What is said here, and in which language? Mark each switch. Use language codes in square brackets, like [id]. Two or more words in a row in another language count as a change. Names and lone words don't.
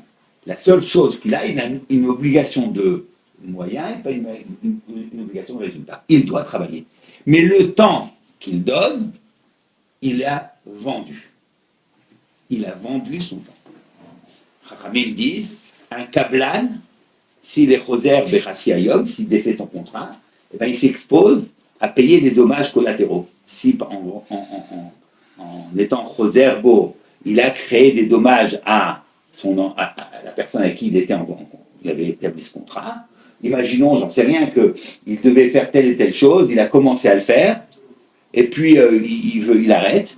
[fr] La seule chose qu'il a, il a une obligation de moyens et pas une obligation de résultat. Il doit travailler. Mais le temps qu'il donne, il a vendu. Il a vendu son temps. Chachamim disent, un kablan, s'il est [he] חוזר בחצי היום, [fr] s'il défait son contrat, eh ben, il s'expose à payer des dommages collatéraux. Si en étant choser beau, il a créé des dommages à la personne à qui il avait établi ce contrat, imaginons, j'en sais rien, qu'il devait faire telle et telle chose, il a commencé à le faire, et puis il arrête.